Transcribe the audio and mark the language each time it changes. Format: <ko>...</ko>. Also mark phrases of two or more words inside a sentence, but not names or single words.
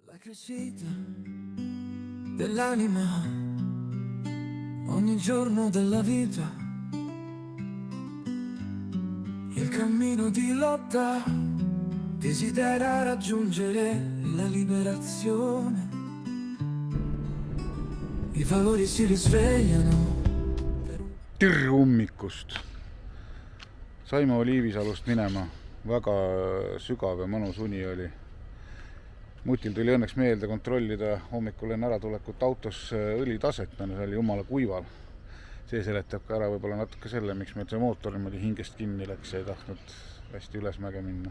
<it>crescita dell'anima ogni giorno della vita, il cammino di lotta desidera raggiungere la liberazione, i valori si risvegliano.</it> <et>Tere hommikust! Saime Oliivisalust minema, väga sügav ja mõnus uni oli. Mutil tuli õnneks meelde kontrollida hommikul enne äratulekut autos õlitaset, see oli jumala kuival. See seletab ka ära võib-olla natuke selle, miks meil see mootor niimoodi hingest kinni läks ja ei tahtnud hästi ülesmäge minna.</et>